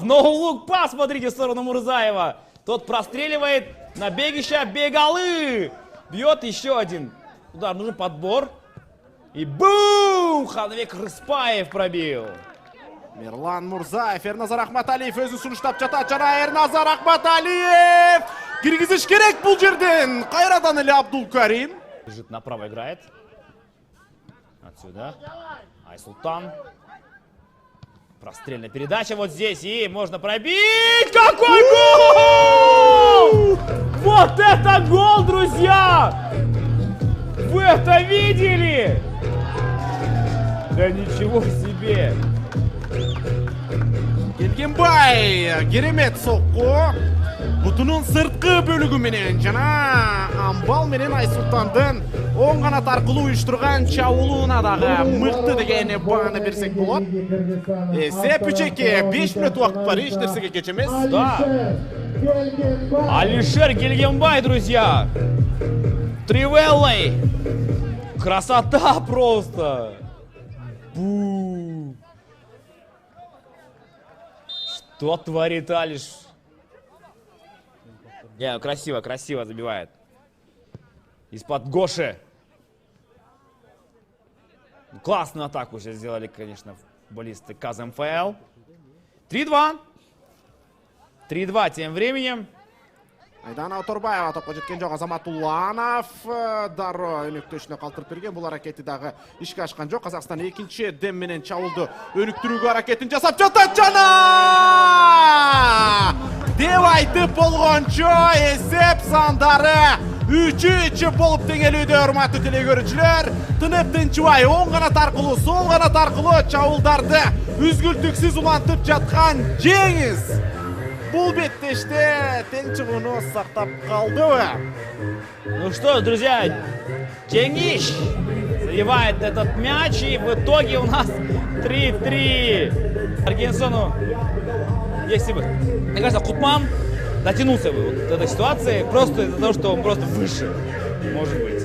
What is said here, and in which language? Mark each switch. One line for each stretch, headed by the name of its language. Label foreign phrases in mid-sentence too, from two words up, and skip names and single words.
Russian: Ноу-лук пас, смотрите, в сторону Мурзаева. Тот простреливает на Бегища. Бегалы! Бьет еще один удар. Нужен подбор. И бум! Ханбек Рыспаев пробил.
Kyrgyz: Мирлан Мурзаев, Эрназар Ахматалиев өзү сунуштап жатат. Жана Эрназар Ахматалиев киргизиш керек бул жерден. Кайрадан эле Абдулкарим.
Russian: Бежит направо, играет. Отсюда. Айсултан. Прострельная передача вот здесь. И можно пробить. Какой гол! Вот это гол, друзья! Вы это видели? Да ничего себе!
Kyrgyz: Келгенбай керемет сокку. Бутунун сырткы бөлүгү менен жана амбал менен Айсултандын оң канат аркылуу уюштурган чабуулуна дагы мыкты деген бааны берсек болот. Эсеп 3-2, 5 минут убакыт бар, эч нерсеге кеч эмес.
Russian: Да. Алишер Келгенбай, друзья. Тривеллой. Красота просто. Бу. Что творит Алиш? Красиво, красиво забивает. Из-под Гоши. Классную атаку сейчас сделали, конечно, футболисты КазМФЛ. 3-2. 3-2 тем временем.
Kyrgyz: Айдана Оторбаева топко жеткен жок. Азамат Уланов дароо өнүктөшүнө калтырып берген. Бул аракети дагы ишке ашкан жок. Казакстан экинчи дем менен чабуулду өнүктүрүүгө аракетин жасап жатат. Жана деп айтып болгончо эсеп сандары 3-3 болуп теңелүүдө, урматтуу телекөрүүчүлөр. Тынып тынчыбай оң канат аркылуу, сол канат аркылуу чабуулдарды үзгүлтүксүз улантып жаткан жеңиз. Бул беттеште тең чыгууну сактап калдыбы?
Russian: Ну что, друзья, Ченгиш забивает этот мяч, и в итоге у нас 3-3. Аргенсону, если бы, мне кажется, Кутман дотянулся бы вот до этой ситуации просто из-за того, что он просто выше, может быть.